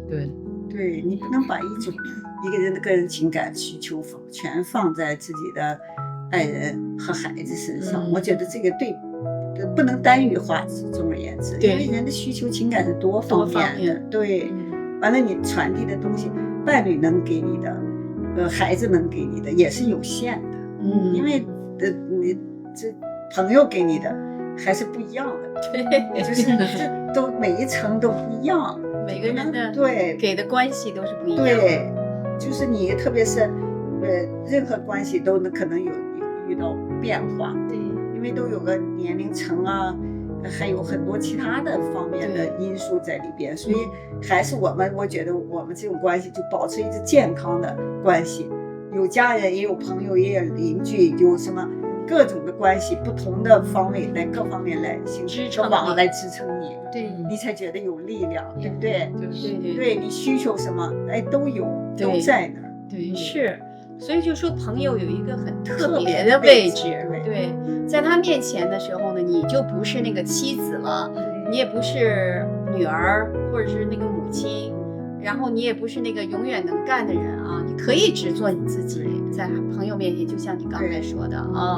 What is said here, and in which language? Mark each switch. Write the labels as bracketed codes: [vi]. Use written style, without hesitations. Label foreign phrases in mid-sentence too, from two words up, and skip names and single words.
[zh] 對，你不能把一個人的個人情感需求全放在自己的愛人和孩子身上，我覺得這個不能單一化，總而言之，因為人的需求情感是多方面的，對。完了，你傳遞的東西，伴侶能給你的，孩子能給你的也是有限的，因為你這朋友給你的還是不一樣的，對，就是這都每一層都不一樣，每個人的給的關係都是不一樣的，對，就是你特別是任何關係都可能有遇到變化，對，因為都有個年齡層啊。還有很多其他的方面的因素在裡邊，所以還是我覺得我們這種關係就保持一個健康的關係，有家人也有朋友也有鄰居，有什麼各種的關係，不同的方位來各方面來形成一個網來支撐你，對，你才覺得有力量，對不對？對，你需求什麼都有，都在那兒，對，是。所以就說朋友有一個很特別的位置，對，在他面前的時候呢，你就不是那個妻子了，你也不是女兒或者是那個母親，然後你也不是那個永遠能幹的人啊，你可以只做你自己，在朋友面前，就像你剛才說的啊，